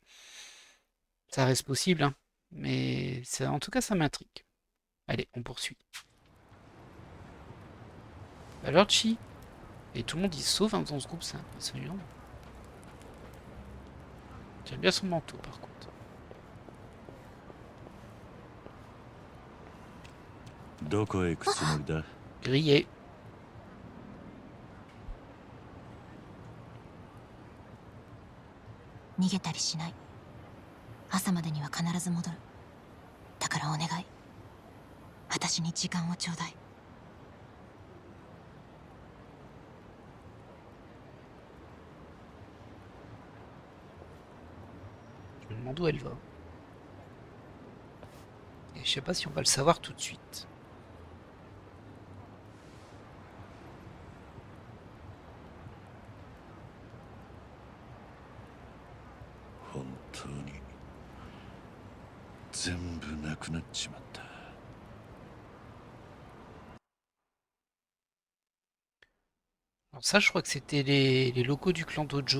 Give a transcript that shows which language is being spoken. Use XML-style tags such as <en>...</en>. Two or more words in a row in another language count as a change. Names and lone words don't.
<fr>Ça reste possible, hein, mais ça, en tout cas, ça m'intrigue. Allez, on poursuit. Alors, Chi, et tout le monde il se sauve hein, dans ce groupe, c'est impressionnant. J'aime bien son manteau, par contre.</fr> <ja>どこへ行くつもりだ？</ja> <fr>Grillé.</fr> <ja>逃げたりしない。朝までには必ず戻る。だからお願い。私に時間をちょうだい。</ja> <fr>Je me demande où elle va. Et je sais pas si on va le savoir tout de suite.</fr> <ja>本当に全部なくなっちまった。</ja> <fr>Alors ça, je crois que c'était les locaux du clan Tojo.</fr>